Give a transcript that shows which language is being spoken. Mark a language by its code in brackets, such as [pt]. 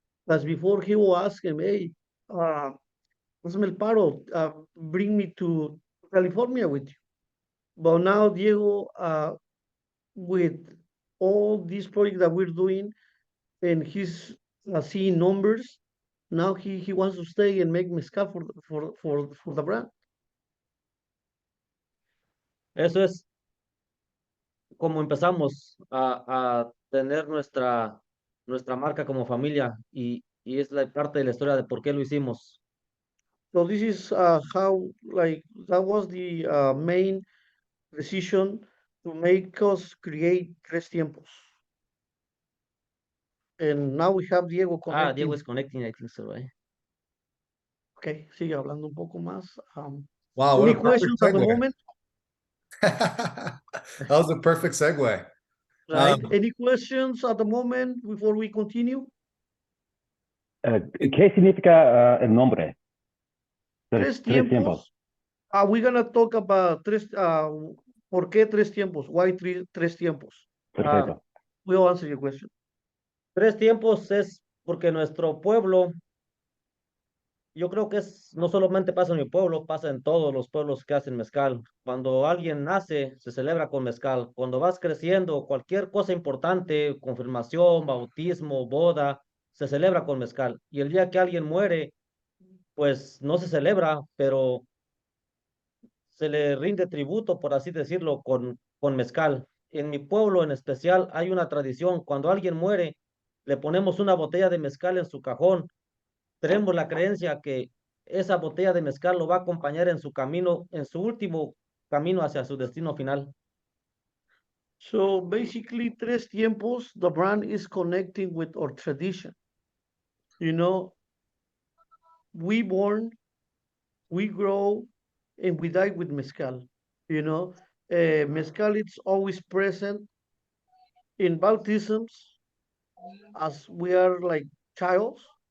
[en] As before, he will ask him, "Hey, [es] hazme el paro, [en] bring me to California with you." But now Diego, with all these projects that we're doing, and he's seeing numbers, now he wants to stay and make mezcal for the brand. [es] Eso es como empezamos a tener nuestra marca como familia y es la parte de la historia de por qué lo hicimos. [en] So this is how like that was the main decision to make us create Tres Tiempos. And now we have Diego Ah, Diego connecting. is connecting, I think so, right? [es] Okay, sigue hablando un poco más. [en] Wow, what Any a perfect questions at the segue. moment? That was a perfect segue. Right? Any questions at the moment before we continue? [es] ¿Qué significa el nombre? Tres Tres tiempos. Tiempos. [en] We're gonna talk about [es] ¿por qué Tres Tiempos? [en] Why Tres Tiempos? [es] Perfecto. [en] We'll answer your question. [es] Tres tiempos es porque nuestro pueblo, yo creo que no solamente pasa en mi pueblo, pasa en todos los pueblos que hacen mezcal. Cuando alguien nace, se celebra con mezcal. Cuando vas creciendo, cualquier cosa importante, confirmación, bautismo, boda, se celebra con mezcal. Y el día que alguien muere, pues no se celebra, pero se le rinde tributo, por así decirlo, con mezcal. En mi pueblo en especial hay una tradición, cuando alguien muere, le ponemos una botella de mezcal en su cajón. Tenemos la creencia que esa botella de mezcal lo va a acompañar en su camino, en su último camino hacia su destino final. [en] So basically, Tres Tiempos, the brand is connecting with our tradition. You know, we born, we grow, and we die with mezcal. You know, mezcal it's always present in baptisms as we are like childs.